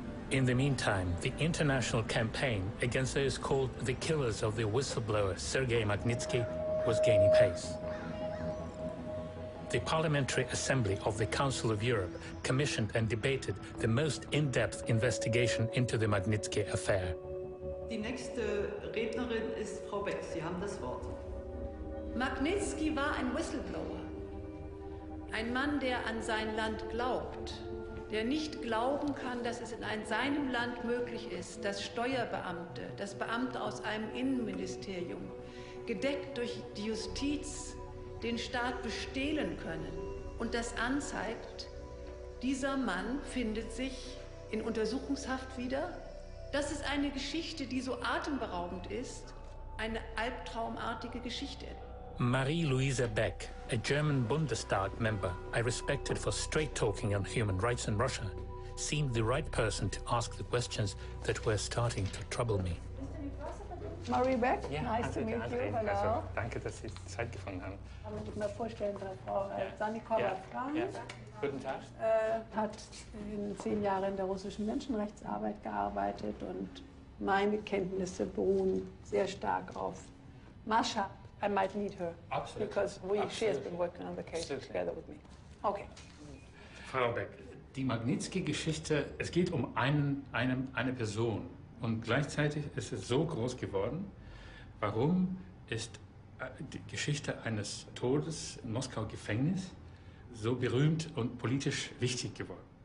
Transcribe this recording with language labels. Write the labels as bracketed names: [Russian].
[English] In the meantime, the international campaign against those called the killers of the whistleblower Sergei Magnitsky was gaining pace. The Parliamentary Assembly of the Council of Europe commissioned and debated the most in-depth investigation into the Magnitsky affair. [German] Die nächste Rednerin ist Frau Beck. Sie haben das Wort. Magnitsky war ein Whistleblower. Ein Mann, der an sein Land glaubt, der nicht glauben kann, dass es in seinem Land möglich ist, dass Steuerbeamte, dass Beamte aus einem Innenministerium, gedeckt durch die Justiz, den Staat bestehlen können und das anzeigt, dieser Mann findet sich in Untersuchungshaft wieder. Das ist eine Geschichte, die so atemberaubend ist, eine albtraumartige Geschichte. [English] Marie-Louise Beck, a German Bundestag member I respected for straight-talking on human rights in Russia, seemed the right person to ask the questions that were starting to trouble me. Marie Beck, [German] Ja, [English] nice to meet you. Hello. [German] Also, danke, dass Sie Zeit gefunden haben. Ich muss mir vorstellen, Frau Sannikova-Frank Guten Tag. hat in 10 Jahren in der russischen Menschenrechtsarbeit gearbeitet und meine Kenntnisse beruhen sehr stark auf Mascha. [English] I might need her. Absolutely. Because she has been working on the case together with me. Okay. [German] Frau Beck, die Magnitsky-Geschichte, es geht um eine Person. Und gleichzeitig ist es so groß geworden. Warum ist die Geschichte eines Todes im Moskauer Gefängnis so berühmt und politisch wichtig geworden?